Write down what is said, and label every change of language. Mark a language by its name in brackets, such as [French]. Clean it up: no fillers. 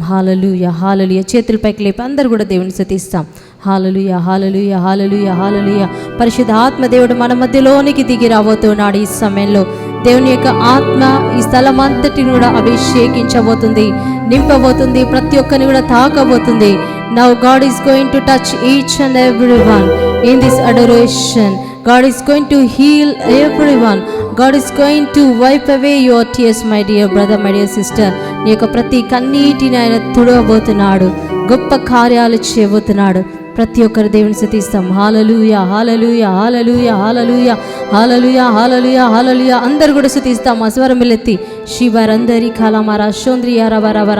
[Telugu] హల్లెలూయా, హల్లెలూయా. చేతులపైకి లేపి అందరూ కూడా దేవుని స్తుతిస్తాం. హల్లెలూయా, హల్లెలూయా, హల్లెలూయా, హల్లెలూయా. పరిశుద్ధ ఆత్మ దేవుడు మన మధ్యలోనికి దిగి రాబోతున్నాడు. ఈ సమయంలో దేవుని యొక్క ఆత్మ ఈ స్థలం అంతటిని కూడా అభిషేకించబోతుంది, నింపబోతుంది, ప్రతి ఒక్కరిని కూడా తాకబోతుంది. [English] Now God is going to touch each and everyone in this adoration. God is going to heal everyone. God is going to wipe away your tears, my dear brother, my dear sister. [Telugu] నీ యొక్క ప్రతి కన్నీటిని ఆయన తుడవబోతున్నాడు, గొప్ప కార్యాలు చేయబోతున్నాడు. ప్రతి ఒక్కరు దేవుని స్తుతిస్తాం. హల్లెలూయా, హల్లెలూయా, హల్లెలూయా, హల్లెలూయా, హల్లెలూయా, హల్లెలూయా, హల్లెలూయా. అందరూ కూడా స్తుతిస్తాం. స్వరములెత్తి శివరందరి కలమర శోంద్రియ రవరవర.